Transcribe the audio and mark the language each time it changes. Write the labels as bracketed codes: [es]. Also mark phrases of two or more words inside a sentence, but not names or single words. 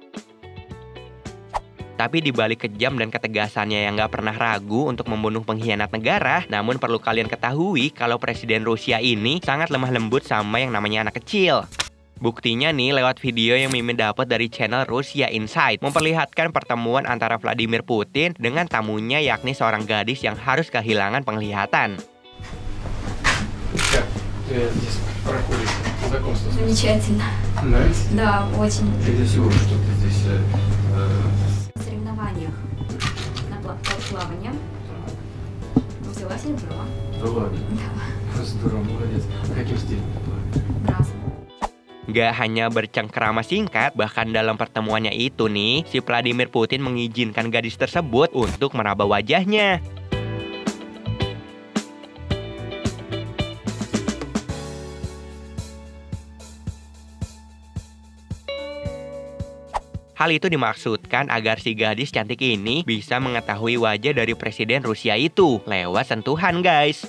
[id] Tapi dibalik kejam dan ketegasannya yang gak pernah ragu untuk membunuh pengkhianat negara, namun perlu kalian ketahui kalau presiden Rusia ini sangat lemah lembut sama yang namanya anak kecil. Buktinya nih lewat video yang Mimin dapat dari channel Russia Inside, memperlihatkan pertemuan antara Vladimir Putin dengan tamunya yakni seorang gadis yang harus kehilangan penglihatan. [ru] Замечательно. Нравится? Да, очень. Прежде всего, что ты здесь соревнованиях на плавание. Взяла серебро. Да ладно? Да. Здорово, молодец. Каким стилем ты плаваешь? Разом. [id] Gak hanya bercengkerama singkat, bahkan dalam pertemuannya itu nih, si Vladimir Putin mengizinkan gadis tersebut untuk meraba wajahnya. Hal itu dimaksudkan agar si gadis cantik ini bisa mengetahui wajah dari presiden Rusia itu lewat sentuhan, guys.